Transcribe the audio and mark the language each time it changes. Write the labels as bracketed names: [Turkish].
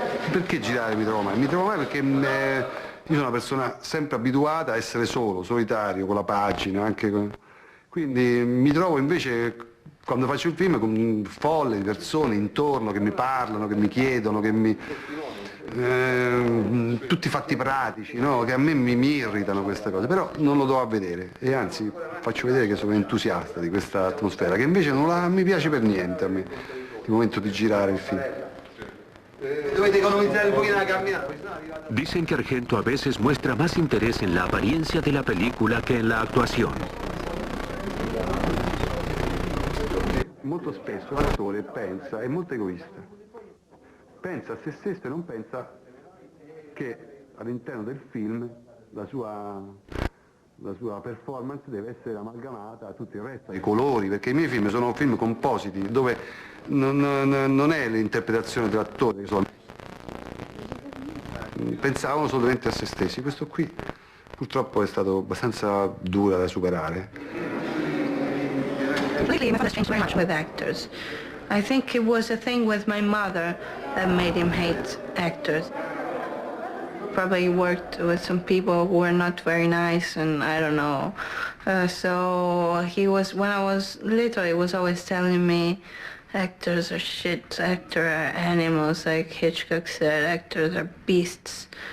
[Italian] Perché girare mi trovo male? Mi trovo male perché io sono una persona sempre abituata a essere solo, solitario, con la pagina, quindi mi trovo invece quando faccio il film con folle di persone intorno che mi parlano, che mi chiedono, tutti fatti pratici, no? Che a me mi irritano queste cose, però non lo do a vedere e anzi faccio vedere che sono entusiasta di questa atmosfera, che invece non mi piace per niente a me, il momento di girare il film. Dovete economizzare un pochino la camminata. [Spanish] Dicen que Argento a veces muestra más interés en la apariencia de la película que en la actuación. [Italian] Molto spesso l'attore è molto egoista, pensa a se stesso e non pensa che all'interno del film la sua performance deve essere amalgamata a tutto il resto, ai colori, perché i miei film sono film compositi dove non è l'interpretazione dell'attore, pensavano solamente a se stessi. Questo qui purtroppo è stato abbastanza dura da superare. [English] Lately, my father's changed very much with actors. I think it was a thing with my mother that made him hate actors. Probably worked with some people who were not very nice, and I don't know. So he was, when I was little, he was always telling me, actors are shit, actors are animals, like Hitchcock said, actors are beasts.